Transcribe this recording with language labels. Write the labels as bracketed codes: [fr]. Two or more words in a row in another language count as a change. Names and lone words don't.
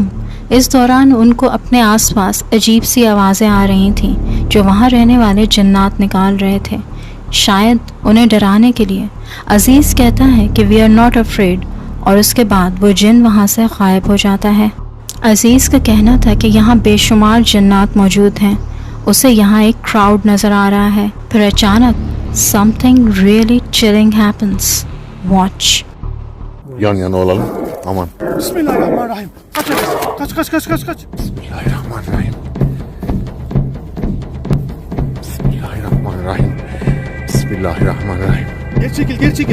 [ur] اس دوران ان کو اپنے آس پاس عجیب سی آوازیں آ رہی تھیں جو وہاں رہنے والے جنات نکال رہے تھے، شاید انہیں ڈرانے کے لیے. عزیز کہتا ہے کہ [en] we are not afraid [ur] اور اس کے بعد وہ جن وہاں سے غائب ہو جاتا ہے. عزیز کا کہنا تھا کہ یہاں بے شمار جنات موجود ہیں. اسے یہاں ایک کراؤڈ نظر آ رہا ہے. پھر اچانک [en] something really chilling happens. Watch. [tr] Yan yana olalım. Aman. [ar] بسم الله الرحمن الرحيم. [tr] Kaç. [ar] بسم الله الرحمن الرحيم. بسم الله الرحمن الرحيم. بسم الله الرحمن الرحيم. [tr] Geri çekil.